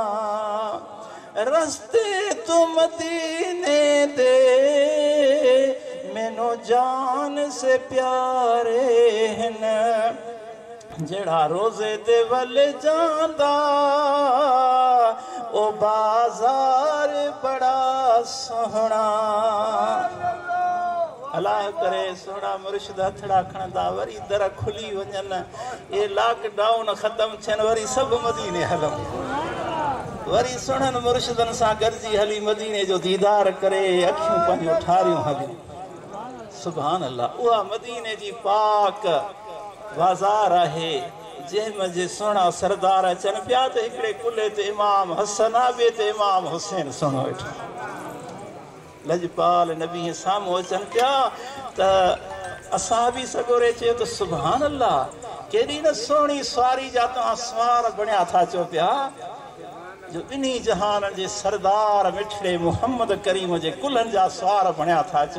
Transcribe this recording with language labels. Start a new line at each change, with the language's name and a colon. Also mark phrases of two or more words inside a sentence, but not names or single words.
Punjabi: رستے تو مدینے دے مینوں جان سے پیارے ہیں، جہڑا روضے دے ول جاندا او بازار بڑا سوہنا.
Sindhi: अल्लाह करे सोना मुर्शिद हथड़ा खणंदा वरी दर खुली वञनि, ये लॉकडाउन ख़त्म थियनि वरी सभु मदीने हलूं, वरी सुणनि मुर्शिदनि सां गॾिजी हली मदीने जो दीदार करे अखियूं पंहिंजूं ठारियूं हलियूं।
Arabic: سبحان الله.
Sindhi: उहा मदीने जी पाक बाज़ार आहे जंहिं जे सुहिणा सरदार अचनि पिया त हिकिड़े कुल्हे ते इमाम हसन आहे, ॿिए ते इमाम हुसैन सुहिणो वेठो, लजपाल नबी साम्हूं अचनि पिया त असां बि सगोरे चयो त
Arabic: سبحان الله
Sindhi: केॾी न सुहिणी सवारी जा तव्हां सवार बणिया था चओ पिया, जो ॿिन्ही जहान जे सरदार मिठड़े मुहम्मद करीम जे कुल्हनि जा सवार बणिया था चओ।